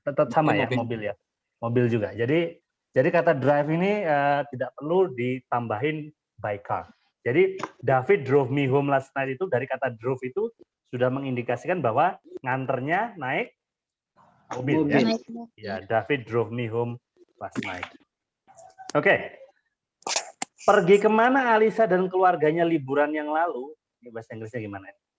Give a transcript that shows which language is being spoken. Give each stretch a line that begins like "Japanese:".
Indonesian: Tetap sama ya, mobil ya. Mobil juga. Jadi kata drive ini tidak perlu ditambahin by car. Jadi
English: David drove me home last night
Indonesian: itu dari kata drove itu sudah mengindikasikan bahwa nganternya naik mobil. Ya. Ya,
English: David drove me home last night.
Indonesian: Oke. Pergi kemana Alisa dan keluarganya liburan yang lalu? Ini bahasa Inggrisnya gimana?